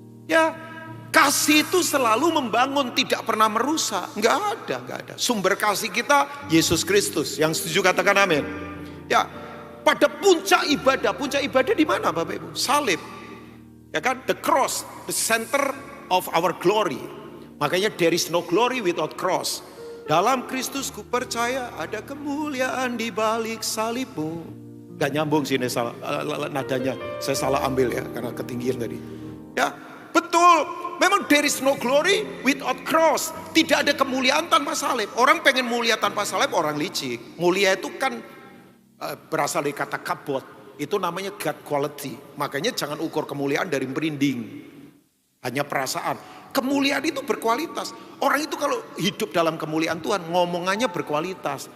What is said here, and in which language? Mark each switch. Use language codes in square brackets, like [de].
[id] Ya, kasih itu selalu membangun, tidak pernah merusak. Enggak ada. Sumber kasih kita Yesus Kristus. Yang setuju katakan amin. Ya, pada puncak ibadah di mana Bapak Ibu? Salib. Ya kan? [en] The cross, the center of our glory. Makanya there is no glory without cross. [id] Dalam Kristus ku percaya ada kemuliaan di balik salibmu. Gak nyambung sini nadanya. Saya salah ambil ya karena ketinggian tadi. Ya, betul. [en] Memang there is no glory without cross. [id] Tidak ada kemuliaan tanpa salib. Orang pengen mulia tanpa salib, orang licik. Mulia itu kan berasal dari kata kabot. Itu namanya God quality. Makanya jangan ukur kemuliaan dari merinding. Hanya perasaan. Kemuliaan itu berkualitas. Orang itu kalau hidup dalam kemuliaan Tuhan, ngomongannya berkualitas.